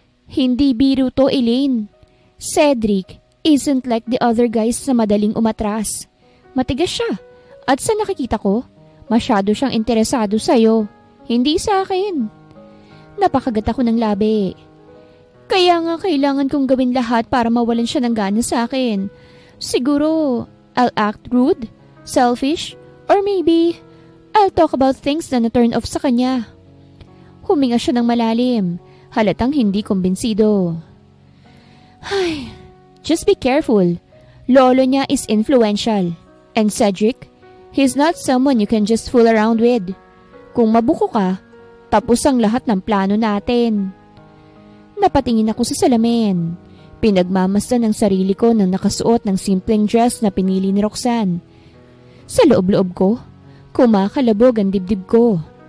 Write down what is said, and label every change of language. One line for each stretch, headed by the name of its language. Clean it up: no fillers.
Filipino: Hindi biro to, Elaine.
English: Cedric isn't like the other guys
Filipino: na madaling umatras. Matigas siya, at sa nakikita ko, masyado siyang interesado sa'yo, hindi sa akin. Napakagat ako ng labi. Kaya nga kailangan kong gawin lahat para mawalan siya ng gana sa akin.
English: Siguro, I'll act rude, selfish, or maybe, I'll talk about things
Filipino: na na-turn off sa kanya. Huminga siya ng malalim, halatang hindi kumbinsido.
English: Ay, just be careful. Lolo niya is influential. And Cedric, he's not someone you can just fool around with.
Filipino: Kung mabuko ka, tapos ang lahat ng plano natin. Napatingin ako sa salamin. Pinagmamasdan ng sarili ko nang nakasuot ng simpleng dress na pinili ni Roxanne. Sa loob-loob ko, kumakalabog ang dibdib ko.